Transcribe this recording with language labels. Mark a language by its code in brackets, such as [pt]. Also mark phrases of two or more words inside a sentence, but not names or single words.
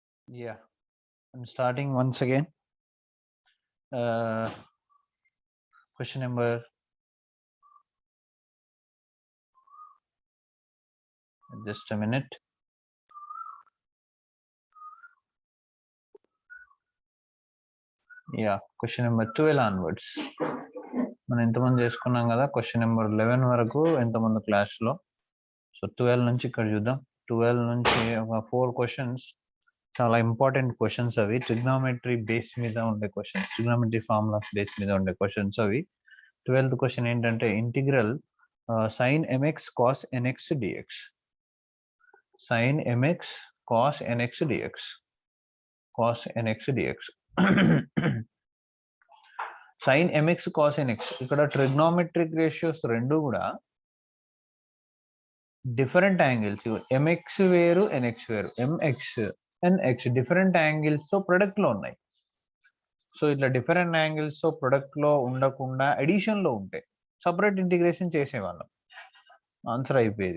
[en] Yeah, I'm starting once again. Question number, just a minute. Yeah, question number 12 onwards. [te] మనం ఎంతమంది చేసుకున్నాం కదా [en] question number [te] 11 వరకు ఎంతమంది క్లాస్లో. సో 12 నుంచి ఇక్కడ చూద్దాం. 12 నుంచి ఒక 4 క్వశ్చన్స్ చాలా [en] important questions [te] అవి. [en] trigonometry base [te] మీద ఉండే క్వశ్చన్స్, [en] trigonometry formulas base [te] మీద ఉండే క్వశ్చన్స్ అవి. [en] 12th question [te] ఏంటంటే [en] integral sin mx cos nx dx. sin mx cos nx dx. cos nx dx. sin mx cos nx [te] ఇక్కడ [en] trigonometric ratios [te] రెండు కూడా [en] different angles. [te] mx వేరు nx వేరు, [en] mx nx different angles [te] తో ప్రొడక్ట్ లో ఉన్నాయి. సో ఇట్లా [en] different angles [te] తో ప్రొడక్ట్ లో ఉండకుండా ఎడిషన్ లో ఉంటే [en] separate integration [te] చేసేవాళ్ళం, ఆన్సర్ అయిపోయేది.